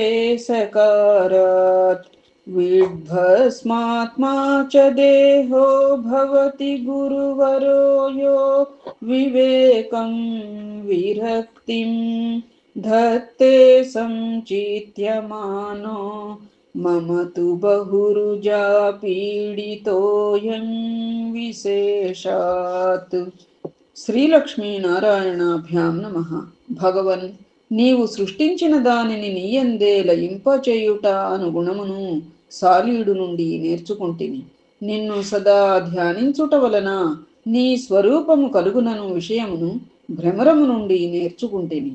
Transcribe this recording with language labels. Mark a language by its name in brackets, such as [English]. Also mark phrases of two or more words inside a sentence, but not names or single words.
[Sanskrit] सकारात् विद्भस्मात्मा च देहो भवति गुरुवरो यो विवेकं विरक्तिं धत्ते संचित्यमानो मम तु बहुरुजा पीडितोऽयं विशेषात्. శ్రీలక్ష్మీ నారాయణాభ్యాం నమః. [Telugu] భగవన్, నీవు సృష్టించిన దానిని నీయందే లయింపచేయుట అను గుణమును సాలీడు నుండి నేర్చుకుంటిని. నిన్ను సదా ధ్యానించుట వలన నీ స్వరూపము కలుగునను విషయమును భ్రమరము నుండి నేర్చుకుంటిని.